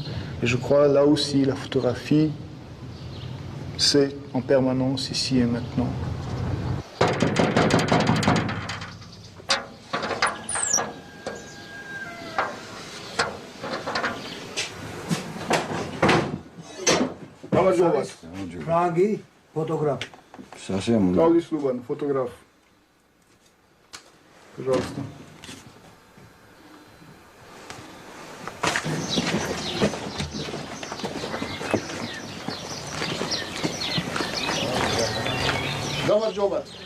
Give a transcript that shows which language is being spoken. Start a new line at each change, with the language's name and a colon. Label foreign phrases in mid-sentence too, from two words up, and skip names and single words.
French: Et je crois là aussi la photographie, c'est en permanence ici et maintenant. Frangi,
Russian: фотограф. Совсем. Клаудий Слубан, фотограф. Пожалуйста. Давай, Джоба.